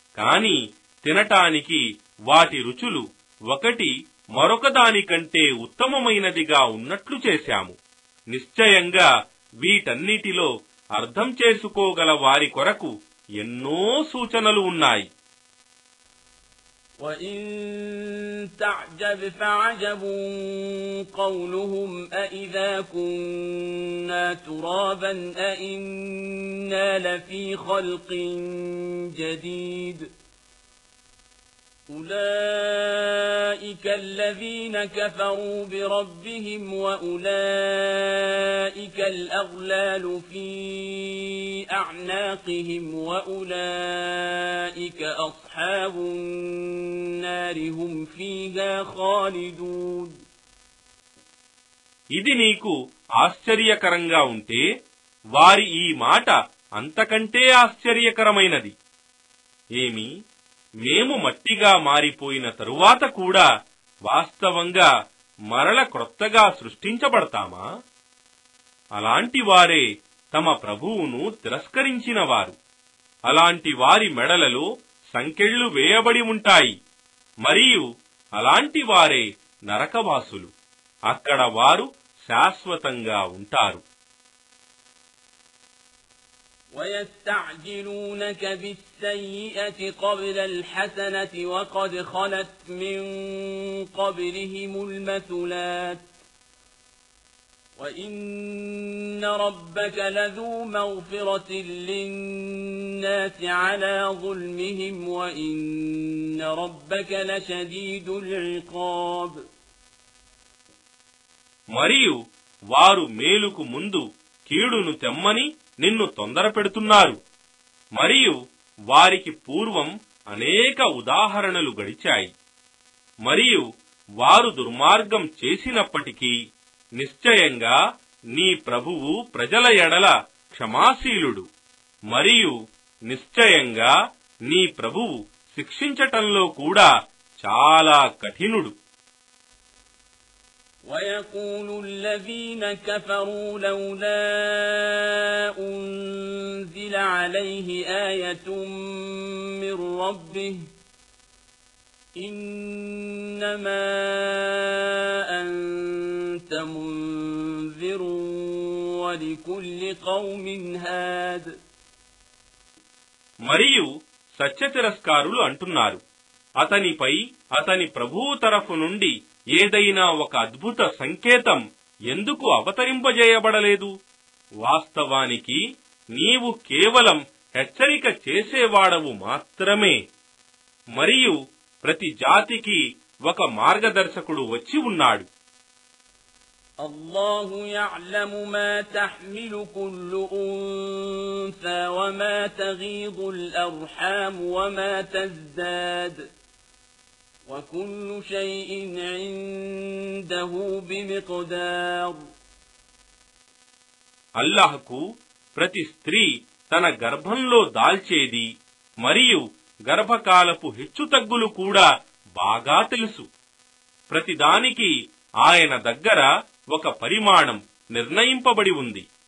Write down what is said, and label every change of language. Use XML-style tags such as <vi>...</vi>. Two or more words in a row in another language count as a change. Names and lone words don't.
<te>కాని తినటానికి వాటి రుచులు ఒకటి మరొకదానికంటే ఉత్తమమైనదిగా ఉన్నట్లు చేశాము. నిశ్చయంగా వీటన్నిటిలో అర్థం చేసుకోగల వారి కొరకు ఎన్నో సూచనలు ఉన్నాయి.</te> <ar>وَإِن تَعْجَبْ فَعَجَبٌ قَوْلُهُمْ أَإِذَا كُنَّا تُرَابًا أَإِنَّا لَفِي خَلْقٍ جَدِيدٍ أُولَئِكَ الَّذِينَ كَفَرُوا بِرَبِّهِمْ وَأُولَئِكَ الْأَغْلَالُ فِي أَعْنَاقِهِمْ وَأُولَئِكَ أَصْحَابُ النَّارِ هُمْ فِيهَا خَالِدُونَ.</ar> <te>ఇది నీకు ఆశ్చర్యకరంగా ఉంటే వారి ఈ మాట అంతకంటే ఆశ్చర్యకరమైనది. ఏమి, మేము మట్టిగా మారిపోయిన తరువాత కూడా వాస్తవంగా మరల క్రొత్తగా సృష్టించబడతామా? అలాంటి వారే తమ ప్రభువును తిరస్కరించిన వారు. అలాంటి వారి మెడలలో సంకెళ్లు వేయబడి ఉంటాయి. మరియు అలాంటి వారే నరకవాసులు. అక్కడ వారు శాశ్వతంగా ఉంటారు.</te> <ar>وَيَسْتَعْجِلُونَكَ بِالسَّيِّئَةِ قَبْلَ الْحَسَنَةِ وَقَدْ خَلَتْ مِن قَبْلِهِمُ الْمَثُلَاتُ وَإِنَّ رَبَّكَ لَذُو مَغْفِرَةٍ لِّلنَّاسِ عَلَى ظُلْمِهِمْ وَإِنَّ رَبَّكَ لَشَدِيدُ الْعِقَابِ.</ar> <te>మరియు వారు మేలుకు ముందు కీడును తెమ్మని నిన్ను తొందర పెడుతున్నారు. మరియు వారికి పూర్వం అనేక ఉదాహరణలు గడిచాయి. మరియు వారు దుర్మార్గం చేసినప్పటికీ నిశ్చయంగా నీ ప్రభువు ప్రజల ఎడల క్షమాశీలుడు. మరియు నిశ్చయంగా నీ ప్రభువు శిక్షించటంలో కూడా చాలా కఠినుడు.</te> <ar>وَيَقُولُ الَّذِينَ كَفَرُوا لَوْلَا أُنزِلَ عَلَيْهِ آيَةٌ مِّن رَّبِّهِ إِنَّمَا أَنتَ مُنذِرٌ وَلِكُلِّ قَوْمٍ هَادٍ.</ar> <te>మరియు సత్యతిరస్కారులు అంటున్నారు, అతనిపై అతని ప్రభువు తరఫు నుండి ఏదైనా ఒక అద్భుత సంకేతం ఎందుకు అవతరింపజేయబడలేదు? వాస్తవానికి నీవు కేవలం హెచ్చరిక చేసేవాడవు మాత్రమే. మరియు ప్రతి జాతికి ఒక మార్గదర్శకుడు వచ్చి ఉన్నాడు.</te> <ar>الله يعلم ما تحمل كل أنثى وما تغيض الأرحام وما تزداد وكل شيء عنده بمقدار.</ar> <te>అల్లాహ్కు ప్రతి స్త్రీ తన గర్భంలో దాల్చేది మరియు గర్భకాలపు హెచ్చుతగ్గులు కూడా బాగా తెలుసు. ప్రతిదానికి ఆయన దగ్గర ఒక పరిమాణం నిర్ణయింపబడి ఉంది.</te>